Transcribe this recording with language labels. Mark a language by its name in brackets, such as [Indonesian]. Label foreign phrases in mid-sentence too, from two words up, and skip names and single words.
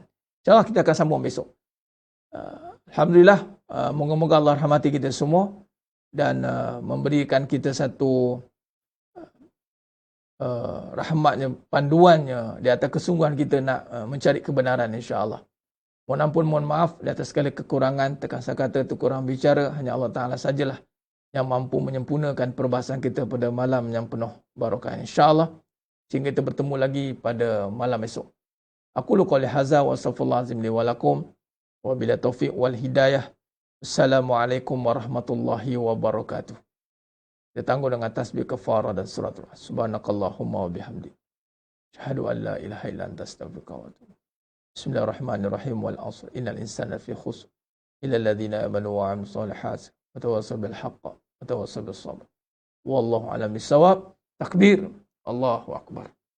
[Malay] InsyaAllah kita akan sambung besok. Alhamdulillah, moga-moga Allah rahmati kita semua dan memberikan kita satu rahmatnya, panduannya di atas kesungguhan kita nak mencari kebenaran, insyaAllah. Mohon ampun, mohon maaf di atas segala kekurangan, terkasar kata, kurang bicara, hanya Allah Ta'ala sajalah yang mampu menyempurnakan perbahasan kita pada malam yang penuh barakah, insyaAllah. Sehingga kita bertemu lagi pada malam esok. [Arabic] أقول قولي هذا وأستغفر الله العظيم لي ولكم وبالله التوفيق والهداية. السلام عليكم ورحمة الله وبركاته. [Malay] Kita tangguh dengan tasbih kafarah dan suratul [Arabic] سبحانك اللهم وبحمدك. أشهد أن لا إله إلا أنت أستغفرك وأتوب. بسم الله الرحمن الرحيم. والعصر إن الإنسان لفي خسر إلا الذين آمنوا وعملوا الصالحات وتواصوا بالحق وتواصوا بالصبر. والله أعلم بالصواب. تكبير. الله أكبر.